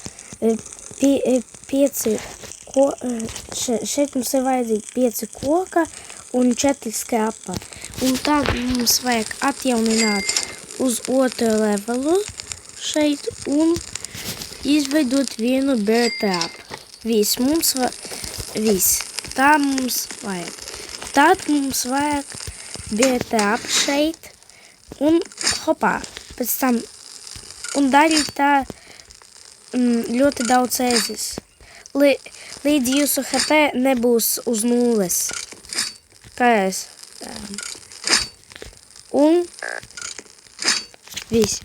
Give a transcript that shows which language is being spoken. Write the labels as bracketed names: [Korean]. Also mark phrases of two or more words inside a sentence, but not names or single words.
[Latvian] Šeit mums ir vajadzīgi 5 koka un 4 skrapa. Un tad mums vajag atjaunināt uz otru levelu šeit un izveidot vienu [English] bear trap. [Latvian] Viss. Tā mums vajag. Tad mums vajag [English] bear trap [Latvian] šeit un hopā. Pēc tam un darīt tā ļoti daudz reizes. Līdz jūsu HP nebūs uz nulles. Kā es? Un viss.